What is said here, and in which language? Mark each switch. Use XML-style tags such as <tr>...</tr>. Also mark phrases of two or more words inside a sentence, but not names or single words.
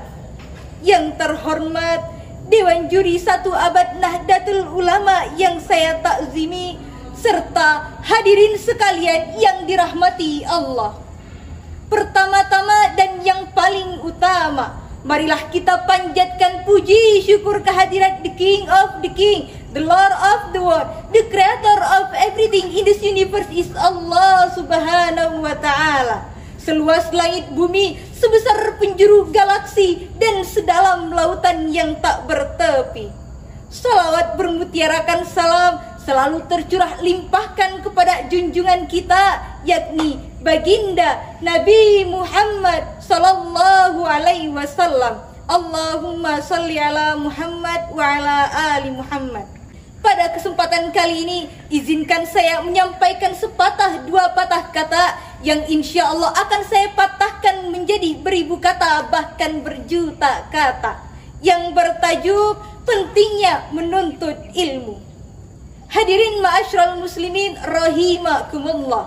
<id>Yang terhormat Dewan Juri 1 Abad Nahdlatul Ulama yang saya takzimi, serta hadirin sekalian yang dirahmati Allah. Pertama-tama dan yang paling utama, marilah kita panjatkan puji syukur kehadirat</id> <en>the King of the King, the Lord of the world, the creator of everything in this universe is</en> <ar>الله سبحانه وتعالى.</ar> <id>Seluas langit bumi, sebesar penjuru galaksi, dan sedalam lautan yang tak bertepi. Salawat bermutiarakan salam selalu tercurah limpahkan kepada junjungan kita, yakni baginda Nabi Muhammad</id> <ar>صلى الله عليه وسلم. اللهم صل على محمد وعلى آل محمد.</ar> <id>Pada kesempatan kali ini, izinkan saya menyampaikan sepatah dua patah kata yang</id> <ar>إن شاء الله</ar> <id>akan saya patahkan menjadi beribu kata, bahkan berjuta kata, yang bertajuk pentingnya menuntut ilmu.</id> <ar>حاضرين معاشر المسلمين رحمكم الله.</ar>